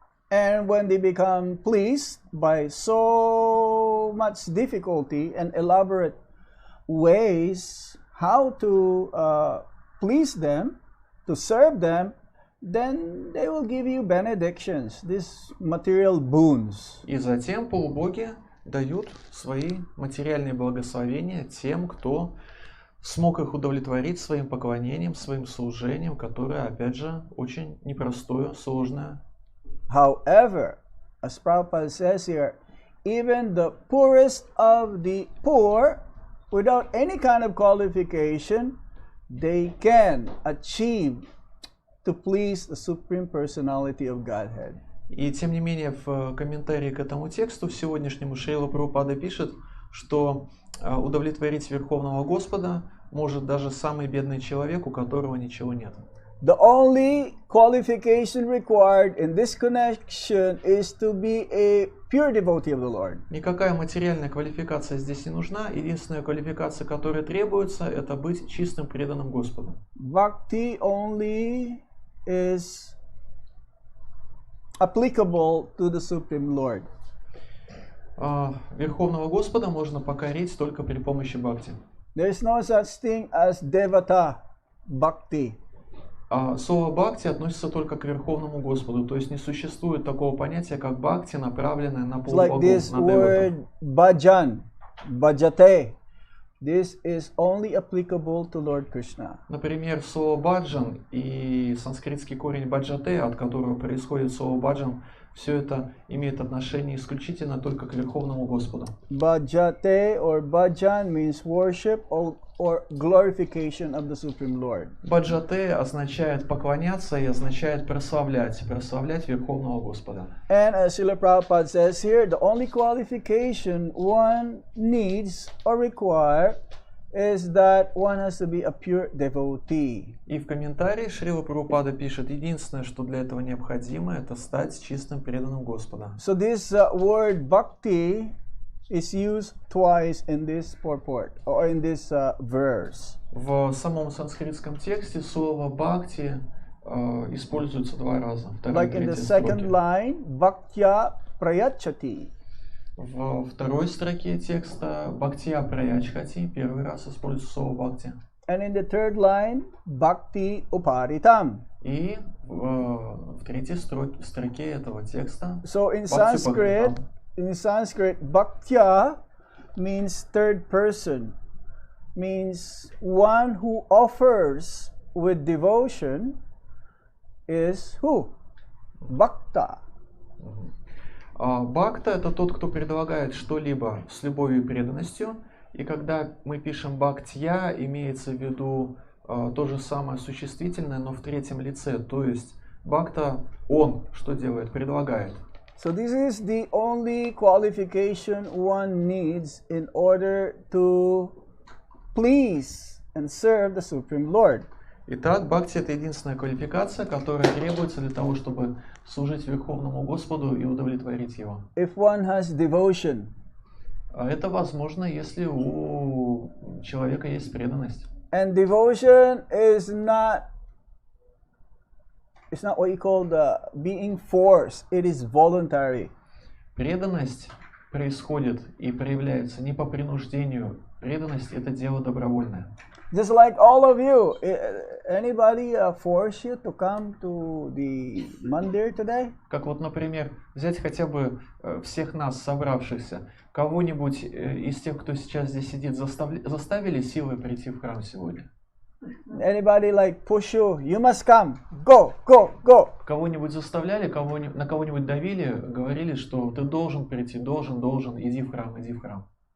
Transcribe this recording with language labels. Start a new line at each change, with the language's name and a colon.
English: And when they become pleased by so much difficulty and elaborate ways how to please them, to serve them, then they will give you benedictions, these material boons.
Russian: И затем полубоги дают свои материальные благословения тем, кто смог их удовлетворить своим поклонением, своим служением, которое, опять же, очень непростое, сложное.
English: However, as Prabhupada says here, even the poorest of the poor, without any kind of qualification, they can achieve to please the Supreme Personality of Godhead.
Russian: И тем не менее, в комментарии к этому тексту, сегодняшнему Шрила Прабхупада пишет, что удовлетворить Верховного Господа может даже самый бедный человек, у которого ничего нет.
English: The only qualification required in this connection is to be a pure devotee of the Lord.
Russian: Никакая материальная квалификация здесь не нужна. Единственная квалификация, которая требуется, это быть чистым преданным Господу.
English: Bhakti only is applicable to the Supreme Lord.
Russian: Верховного Господа можно покорить только при помощи бхакти.
English: There is no such thing as devata bhakti.
Russian: Слово бхакти относится только к Верховному Господу, то есть не существует такого понятия, как бхакти, направленное на полубогов,
English: Like this
Russian: на
English: word
Russian: деватов.
English: bhajan, bhajate. This is only applicable to Lord Krishna.
Russian: Например, слово баджан и санскритский корень баджате, от которого происходит слово баджан, все это имеет отношение исключительно только к Верховному Господу.
English: Bhajate or bhajan means worship or glorification of the Supreme Lord.
Russian: Баджате означает поклоняться и означает прославлять Верховного Господа.
English: And as Srila Prabhupada says here, the only qualification one needs or require is that one has to be a pure devotee.
Russian: И в комментарии Шрила Прабхупада пишет, единственное, что для этого необходимо, это стать чистым преданным Господа.
English: So this word bhakti is used twice in this purport or in this verse.
Russian: В самом санскритском тексте слово бхакти используется два раза.
English: Like in the second line, bhaktya prayachati.
Russian: Во второй строке текста бхактия праячхати, первый раз используется слово бхакти.
English: And in the third line, bhakti uparitam.
Russian: И в третьей строке этого текста
English: So in
Russian: бхакти
English: Sanskrit, bhaktya means third person, means one who offers with devotion is who? Bhakta.
Russian: Бхакта — это тот, кто предлагает что-либо с любовью и преданностью. И когда мы пишем бхактья, имеется в виду то же самое существительное, но в третьем лице. То есть бхакта, он что делает? Предлагает.
English: So this is the only qualification one needs in order to please and serve the Supreme Lord.
Russian: Итак, бхакти — это единственная квалификация, которая требуется для того, чтобы служить Верховному Господу и удовлетворить Его.
English: If one has devotion,
Russian: Это возможно, если у человека есть преданность.
English: and devotion is not what you call the being forced. It is voluntary.
Russian: Преданность происходит и проявляется не по принуждению. Преданность — это дело добровольное.
English: Just like all of you, anybody force you to come to the mandir today?
Russian: Как вот, например, взять хотя бы всех нас, собравшихся, кого-нибудь из тех, кто сейчас здесь сидит, заставили силой прийти в храм сегодня?
English: Anybody like push you? You must come. Go, go, go.
Russian: Кого-нибудь заставляли, на кого-нибудь давили, говорили, что ты должен прийти, должен, иди в храм, иди в храм.